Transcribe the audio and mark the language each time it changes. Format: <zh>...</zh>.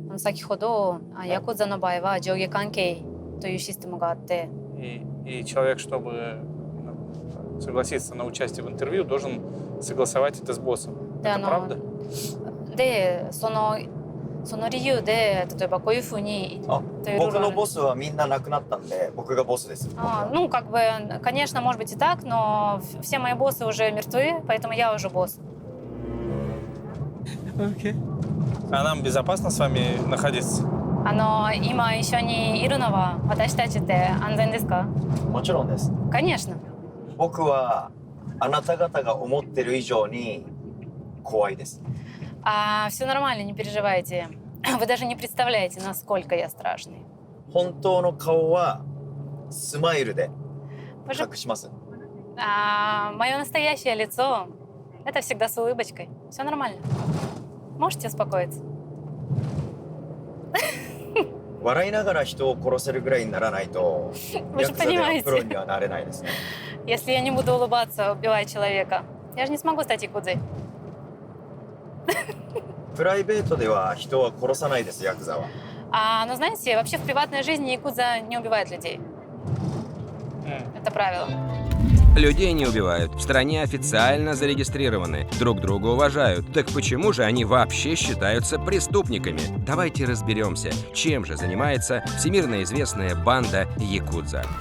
<ja>先ほどヤクザの場合は上下関係というシステムがあって、</ja> <ru>И человек, чтобы согласиться на участие в интервью, должен согласовать это с боссом. Это правда?</ru> <ja>でその理由で例えばこういうふうに僕のボスはみんな亡くなったんで僕がボスです。</ja> <ru>как бы, конечно, может быть и так, но все мои боссы уже мертвы, поэтому я уже босс. А нам безопасно с вами находиться?</ru> <ja>今一緒にいるのは私たちって安全ですか？もちろんです。</ja> <ru>Конечно.</ru> <ja>僕はあなた方が思ってる以上に怖いです。</ja> <ru>Все нормально, не переживайте. Вы даже не представляете, насколько я страшный.</ru> <ja>本当の顔はスマイルで隠します。</ja> <ru>Мое настоящее лицо — это всегда с улыбочкой. Все нормально. Можете успокоиться?</ru> <ja>笑いながら人を殺せるぐらいにならないと</ja> <ru>Вы</ru> <ja>ヤ</ja> <ru>же</ru> <ja>クザでは</ja> <ru>понимаете,</ru> <ja>プロにはなれないですね。</ja> <ru>если я не буду улыбаться, убивая человека, я же не смогу стать якудзой.</ru> <ja>プライベートでは人は殺さないです、ヤクザは。</ja> <ru>Ну, знаете, вообще в приватной жизни якудза не убивает людей. Это правило. Людей не убивают, в стране официально зарегистрированы, друг друга уважают. Так почему же они вообще считаются преступниками? Давайте разберемся, чем же занимается всемирно известная банда якудза.</ru>